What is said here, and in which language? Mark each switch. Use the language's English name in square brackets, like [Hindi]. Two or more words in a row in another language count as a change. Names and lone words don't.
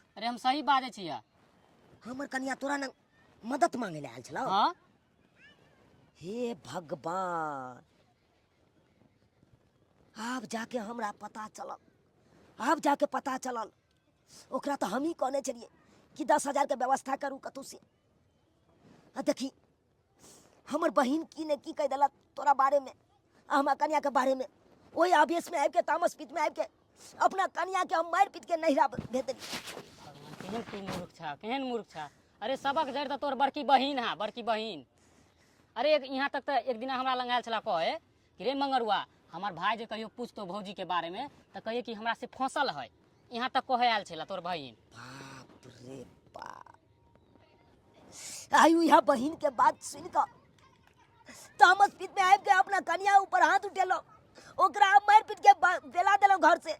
[Maithili] अरे हम सही बाजे छियै। हमर कन्या तोरा न मदद मांगे ले आयल छलो? हाँ हे भगवान, अब जाके हमरा पता चलल, अब जाके पता चलल। ओकरा तो हम ही कहने छलिए कि 10,000 के व्यवस्था करू कतौ से। आ देखी हमर बहिन की ने की कह दिला तोरा बारे में, हमरा कन्या के बारे में। ओही आवेश में आबि के, तामस पीत में आबि के अपना कन्या के हम मारि पीट के नहिरा भेज देली। भगवान, केहन तू मूर्ख छा, केहन मूर्ख छा। अरे सबक जड़ तो तोर बड़की बहिन है, बड़की बहिन। अरे यहाँ तक तो एक दिन हमरा लग आयल छला कहे कि रे मंगरुआ, हमार भाई जे कहियो पूछतो भौजी के बारे में तो कहिए कि हमरा से फंसल है। यहाँ तक कहे आयल छला तोर बहिन। बाप रे बाप, आयु यहाँ बहिन के बात सुन कर तामस पीत में आबि के अपना कन्या ऊपर हाथ उठेलो, ओकरा मारि पीट के बेला देलो घर से।